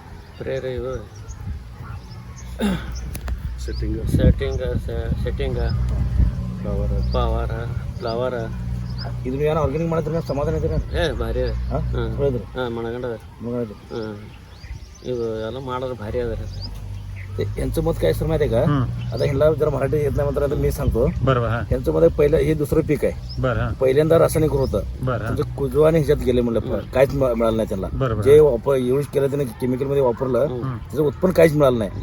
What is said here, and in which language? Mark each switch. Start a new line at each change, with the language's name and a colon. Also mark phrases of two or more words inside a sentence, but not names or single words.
Kannada: ಸ್ಪ್ರೇ ರೀ ಇದು
English: setting flower
Kannada: ಇದು ಏನೋ ಆರ್ಗ್ಯಾನಿಕ್ ಮಾಡಿದ್ರೆ ಸಮಾಧಾನ ಇದ್ರಿ? ಭಾರಿ ಹಾಂ ಹೇಳಿದ್ರಿ? ಹಾಂ ಮಣಗಂಡ ಮಗನದು. ಹಾಂ. ಇದು ಎಲ್ಲ ಮಾಡೋದು ಭಾರಿ ಅದ ರೀ.
Marathi: यांचं मत काय सर माहिती आहे का? आता ह्याला जर मराठी येत नाही म्हणतात मी सांगतो. यांचं मध्ये पहिलं हे दुसरं पीक आहे. पहिल्यांदा रासायनिक होतं. म्हणजे कुजवाने ह्याच्यात गेले म्हणलं काहीच मिळालं नाही त्यांना. जे यूज केलं त्याने केमिकल मध्ये वापरलं त्याचं उत्पन्न काहीच मिळालं नाही.